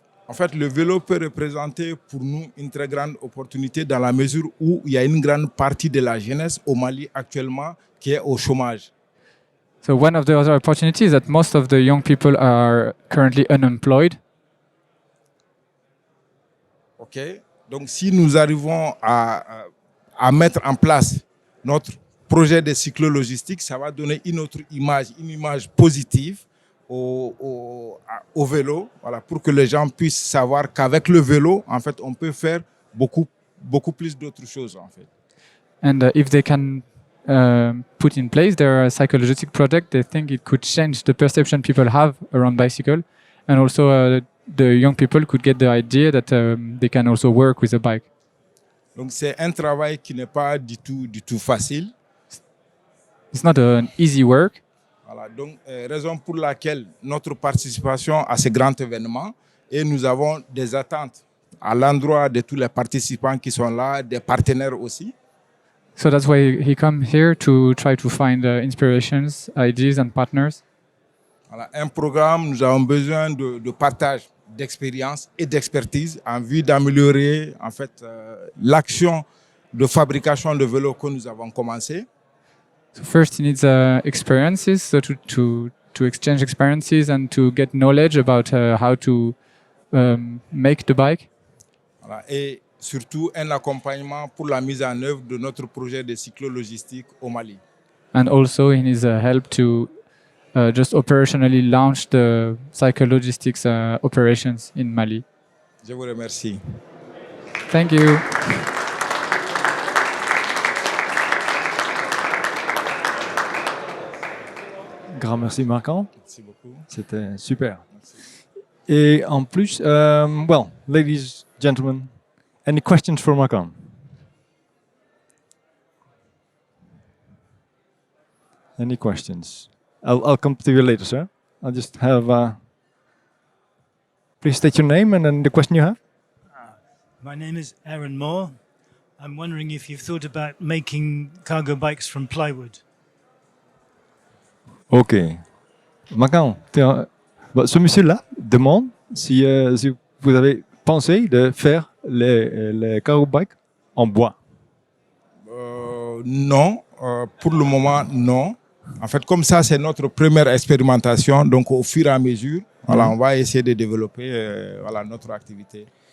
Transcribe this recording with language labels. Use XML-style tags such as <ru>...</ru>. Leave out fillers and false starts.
<fr>En fait, le vélo peut représenter pour nous une très grande opportunité dans la mesure où il y a une grande partie de la jeunesse au Mali actuellement qui est au chômage.</fr> <en>So one of the other opportunities is that most of the young people are currently unemployed. Ok.</en> <fr>Donc, si nous arrivons à mettre en place notre projet de cyclo-logistique, ça va donner une image positive au vélo, voilà, pour que les gens puissent savoir qu'avec le vélo, en fait, on peut faire beaucoup plus d'autres choses, en fait.</fr> <en>And if they can put in place their psychologistic project, they think it could change the perception people have around bicycle, and also the young people could get the idea that they can also work with a bike.</en> <fr>Donc c'est un travail qui n'est pas du tout facile.</fr> <en>It's not an easy work.</en> <fr>Voilà, donc raison pour laquelle notre participation à ce grand événement, et nous avons des attentes à l'endroit de tous les participants qui sont là, des partenaires aussi.</fr> <en>So that's why he come here to try to find inspirations, ideas and partners.</en> <fr>Voilà, un programme, nous avons besoin de partage d'expérience et d'expertise en vue d'améliorer en fait l'action de fabrication de vélos que nous avons commencé.</fr> <en>So first, he needs experiences, so to exchange experiences and to get knowledge about how to make the bike.</en> <fr>Voilà, et surtout un accompagnement pour la mise en œuvre de notre projet de cyclo-logistique au Mali.</fr> <en>And also, he needs help to just operationally launch the psychologistics operations in Mali.</en> <fr>Je vous remercie.</fr> <en>Thank you.</en> <fr>Grand merci Makan. Merci beaucoup. C'était super. Et en plus,</fr> <en>well, ladies, gentlemen, any questions for Makan? Any questions? I'll come to you later, sir. I'll just have Please state your name and then the question you have. My name is Aaron Moore. I'm wondering if you've thought about making cargo bikes from plywood. Ok.</en> <fr>Makan, ce monsieur-là demande si vous avez pensé de faire les cargo bikes en bois. Non, pour le moment, non. En fait, comme ça, c'est notre première expérimentation. Donc, au fur et à mesure, voilà, on va essayer de développer voilà, notre activité.</fr>